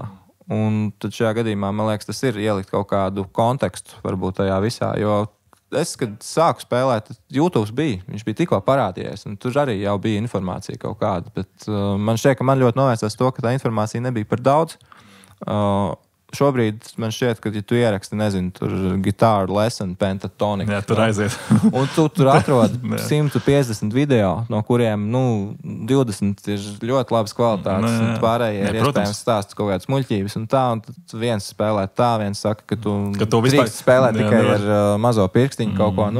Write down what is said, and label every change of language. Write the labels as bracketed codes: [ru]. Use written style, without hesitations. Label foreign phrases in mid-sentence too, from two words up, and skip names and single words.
[lv] Un tad šajā gadījumā, man liekas, tas ir ielikt kaut kādu kontekstu, varbūt tajā visā, jo es, kad sāku spēlēt, YouTube bija. Viņš bija tikko parādījies, un tur arī jau bija informācija kaut kāda. Bet man šķiet, ka man ļoti novērsās to, ka tā informācija nebija par daudz. šobrīd man šķiet, ka, ja tu ieraksti, nezinu, tur [en] guitar lesson, [lv] pentatonic. Jā, tur aiziet. Un tu tur atrod 150 video, no kuriem, 20 ir ļoti labas kvalitātes, un pārējie ir iespējams stāst kaut kādas muļķības un tad viens spēlē tā, viens saka, ka tu drīkst spēlēt tikai ar mazo pirkstiņu kaut ko,